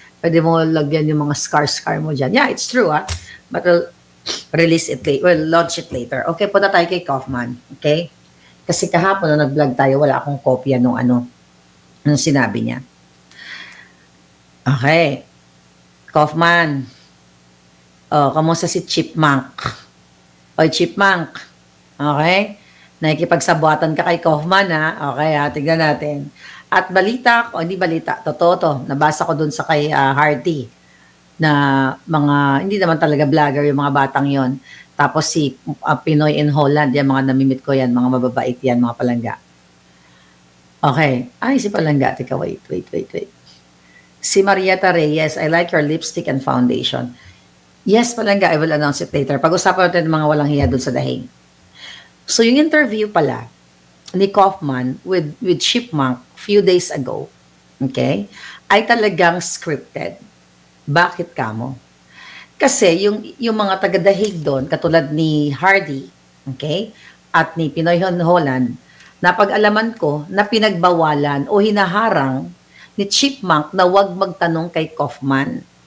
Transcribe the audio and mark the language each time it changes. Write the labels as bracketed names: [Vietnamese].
[Filipino] Pwede mo lagyan yung mga scar mo dyan. [English] Yeah, it's true but we'll release it later. We'll launch it later. [Filipino] Okay, punta tayo kay Kaufman. Okay? Kasi kahapon nung nag-vlog tayo, wala akong kopya nung nung sinabi niya. Okay. Kaufman. Oh, kamusta si Chipmunk? Oy, Chipmunk. Okay? Nakikipagsabuatan ka kay Kaufman, ha? Okay, tignan natin. At balita, hindi balita, totoo to. Nabasa ko dun sa kay Hardy na mga, hindi naman talaga vlogger yung mga batang yon. Tapos si Pinoy in Holland, yan mga namimit ko yan, mga mababait yan, mga Palangga. Okay. Ay, si Palangga. Teka, [English] wait. Si Marietta Reyes, I like your lipstick and foundation. Yes, Palangga, I will announce it later. [Filipino] Pag-usapan natin ng mga walang hiya doon sa dahing. So, yung interview pala ni Kaufman [English] with Chipmunk few days ago, [Filipino] okay, ay talagang scripted. Bakit kamo? Kasi yung mga taga-dahig doon, katulad ni Hardy, okay, at ni Pinoy Holland, napag-alaman ko na pinagbawalan o hinaharang ni Chipmunk na wag magtanong kay Kaufman.